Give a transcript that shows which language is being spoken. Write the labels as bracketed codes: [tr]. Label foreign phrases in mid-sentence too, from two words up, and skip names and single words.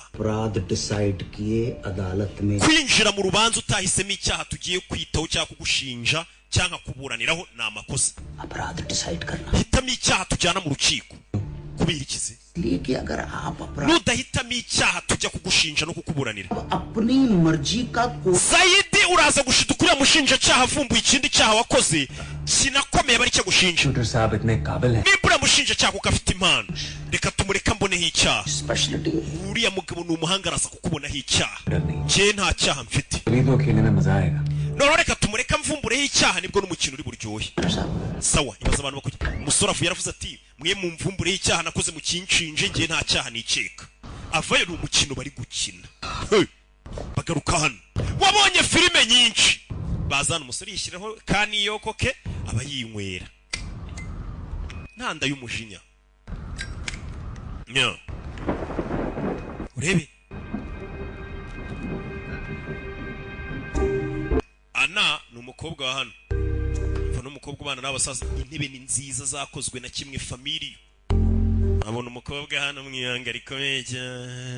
[hi] अपराध डिसाइड किए अदालत में [rw] kwinjira mu rubanza utahisemo icyaha tugiye kwitaho cyangwa kugushinja cyangwa kuburaniraho ni amakosa [hi] अपराध डिसाइड करना [rw] hitamo icyaha tujyana mu rukiko kubera ikize [hi] इसलिए कि अगर आप अपराध [rw] nudahitamo icyaha tujya kugushinja no kukuburanira [hi] अपनी मर्जी का कोई [rw] Zaidi uraza gushituka uriya mushinjacyaha avumbuye ikindi cyaha wakoze kinakomeye bari cyo gushinja [hi] शूटर साहब इतने काबिल हैं [rw] nimba uriya mushinjacyaha kuko afite impano reka tumureka mboneho icyaha [en] स्पेशलिटी [rw] uriya mugabo ni umuhanga araza kukubonaho icyaha [hi] डर नहीं [rw] njye nta cyaha mfite [hi] अभी तो खेलने में मजा आएगा [rw] noneho reka tumureka mvumbureho icyaha nibwo n'umukino uri buryohe sawa ibaza abantu bakujya umusore avuye yaravuze ati mwe mumvumbureho icyaha nakoze mu kinshinje njye nta cyaha nikeka avayo ni umukino bari gukina Hey! bagaruka hano wabonye filime nyinshi bazana umusore yishyiraho kaniyoko ke aba yinywera ntanda y'umujinya nya urebe ana ni umukobwa wa hano mva n'umukobwa ubana n'abasaza intebe ni nziza zakozwe na kimwe family abona umukobwa hano mwihanga rikomeye cyane